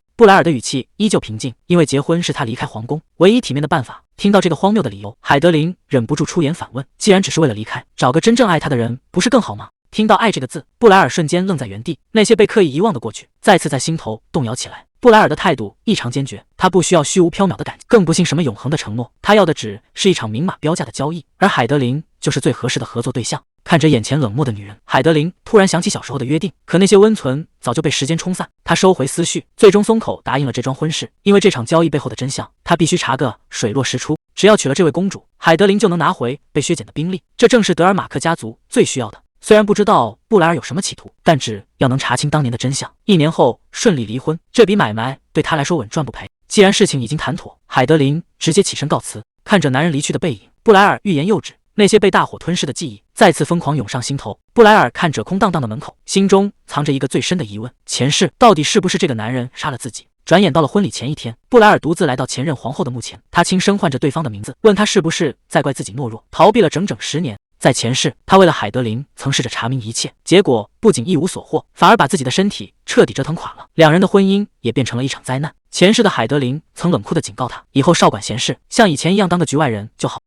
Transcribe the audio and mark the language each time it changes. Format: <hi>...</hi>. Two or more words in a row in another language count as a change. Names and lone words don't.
<zh>布萊爾的語氣依舊平靜，因為結婚是他離開皇宮唯一體面的辦法。聽到這個荒謬的理由，海德琳忍不住出言反問：“既然只是為了離開，找個真正愛他的人不是更好嗎？” 聽到“愛”這個字，布萊爾瞬間愣在原地，那些被刻意遺忘的過去再次在心頭動搖起來。布萊爾的態度異常堅決，他不需要虛無縹緲的感情，更不信什麼永恆的承諾，他要的只是一場明碼標價的交易，而海德琳就是最合適的合作對象。看着眼前冷漠的女人，海德琳突然想起小時候的約定，可那些溫存早就被時間沖散。她收回思緒，最終鬆口答應了這樁婚事。因為這場交易背後的真相，她必須查個水落石出。只要娶了這位公主，海德琳就能拿回被削減的兵力，這正是德爾馬克家族最需要的。雖然不知道布萊爾有什麼企圖，但只要能查清當年的真相，1年後順利離婚，這筆買賣對他來說穩賺不賠。既然事情已經談妥，海德琳直接起身告辭。看着男人離去的背影，布萊爾欲言又止，那些被大火吞噬的記憶再次瘋狂湧上心頭。布萊爾看着空蕩蕩的門口，心中藏着一個最深的疑問：前世到底是不是這個男人殺了自己？轉眼到了婚禮前一天，布萊爾獨自來到前任皇後的墓前，他輕聲喚着對方的名字，問他是不是在怪自己懦弱，逃避了整整10年。在前世，他為了海德琳曾試着查明一切，結果不僅一無所獲，反而把自己的身體徹底折騰垮了，兩人的婚姻也變成了一場災難。前世的海德琳曾冷酷地警告他，以後少管閒事，像以前一樣當個局外人就好。</zh>